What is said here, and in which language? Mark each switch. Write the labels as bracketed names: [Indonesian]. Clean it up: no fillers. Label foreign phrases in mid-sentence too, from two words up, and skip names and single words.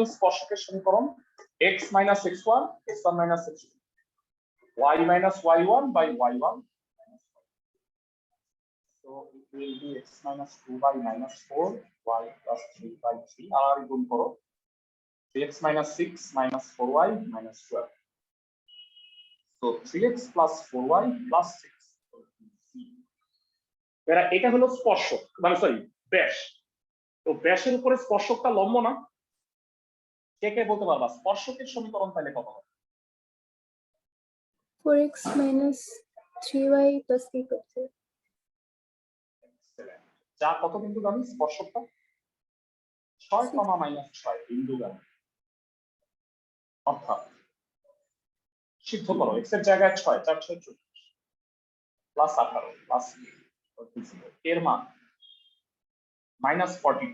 [Bangla] স্পর্শকের সমীকরণ x - x1 x1 - x2 y - y1 / y1 - y2। [English] So it will be x minus 2y minus 4y plus 3/3 [Bangla] আর গুণ করো [English] 3x minus 6 minus 4y minus 12. So 3x plus 4y plus 6. [Bangla] এটা হলো স্পর্শক মানে সরি ব্যাস। তো ব্যাসের উপরে স্পর্শকটা লম্ব না, কে কে বলতে পারবা স্পর্শকের সমীকরণ তাহলে কত হবে? [English] 4x minus 3y plus 3/3. Excellent. [Bangla] যা কত বিন্দুগামী স্পর্শকটা 6, -6 বিন্দুগামী। অর্থাৎ সিদ্ধ করো x এর জায়গায় 6 4 6 24 প্লাস 18 প্লাস এর মান -42।